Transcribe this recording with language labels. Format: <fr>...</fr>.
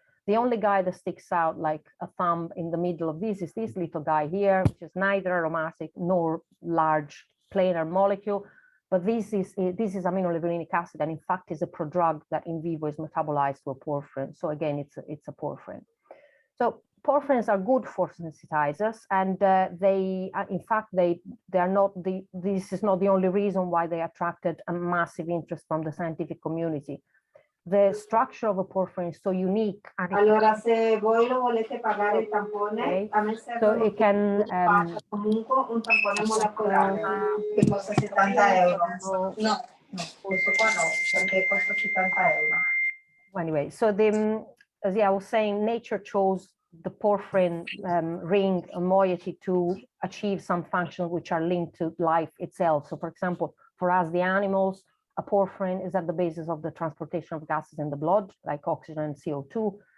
<en>The only guy that sticks out like a thumb in the middle of this is this little guy here, which is neither aromatic nor large planar molecule, but this is aminolevulinic acid, and in fact is a prodrug that in vivo is metabolized to a porphyrin. So again, it's a porphyrin. So porphyrins are good photosensitizers, and in fact, they are not this is not the only reason why they attracted a massive interest from the scientific community. The structure of a porphyrin is so unique.</en> <it>Allora, se voi lo volete pagare il tampone,</it> <en>Okay.</en> <it>a me serve</it> <en>So it can</en> <it>comunque un tampone molecolare che costa 70 euro. No, questo qua no, perché costa 70 euro.</it> <en>Anyway, so as I was saying, nature chose the porphyrin ring moiety to achieve some functions which are linked to life itself. So for example, for us, the animals, a porphyrin is at the basis of the transportation of gases in the blood, like oxygen and CO2.</en>